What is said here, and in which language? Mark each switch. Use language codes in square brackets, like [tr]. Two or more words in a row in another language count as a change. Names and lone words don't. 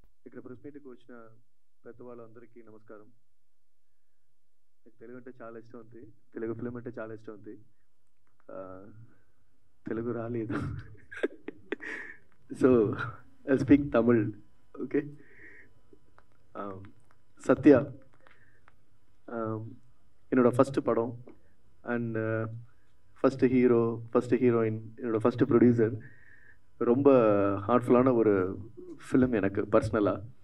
[te] ఇక్కడ [en] press meetకి [te] వచ్చిన పెద్దవాళ్ళందరికీ నమస్కారం. నాకు తెలుగు అంటే చాలా ఇష్టం ఉంది, తెలుగు ఫిలిం అంటే చాలా ఇష్టం ఉంది. తెలుగు రాలేదు, [en] so I speak Tamil. [te] ఓకే. [ta] சத்யா என்னோட ஃபஸ்ட்டு படம் [en] and first hero, first heroine, [ta] என்னோட [en] first producer. [ta] ரொம்ப ஹார்ட்ஃபுல்லான ஒரு ஃபிலிம் எனக்கு பர்சனலாக.